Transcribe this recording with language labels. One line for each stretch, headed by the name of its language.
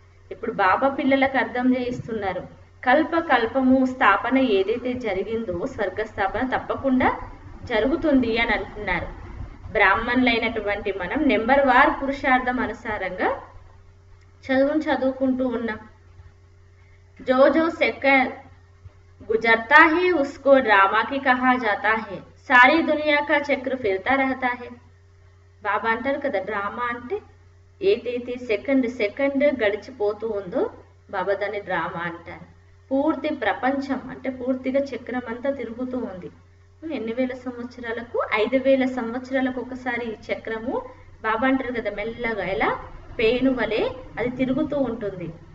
Telugu: ఇప్పుడు బాబా పిల్లలకు అర్థం చేయిస్తున్నారు, కల్ప కల్పము స్థాపన ఏదైతే జరిగిందో స్వర్గ స్థాపన తప్పకుండా జరుగుతుంది అని అంటున్నారు. బ్రాహ్మణులైనటువంటి మనం నెంబర్ వార్ పురుషార్థం అనుసారంగా చదువుకుంటూ ఉన్నాం.
Hindi: जो जो सेकंड गुजरता है उसको ड्रामा की कहा जाता है, सारी दुनिया का चक्र फिरता रहता है.
Telugu: బాబా అంటారు కదా డ్రామా అంటే ఏదైతే సెకండ్ గడిచిపోతూ ఉందో బాబా దాన్ని డ్రామా అంటారు. పూర్తి ప్రపంచం అంటే పూర్తిగా చక్రం అంతా తిరుగుతూ ఉంది. ఎన్ని వేల సంవత్సరాలకు, 5000 సంవత్సరాలకు ఒకసారి ఈ చక్రము బాబా అంటారు కదా మెల్లగా ఎలా పేను వలె అది తిరుగుతూ ఉంటుంది.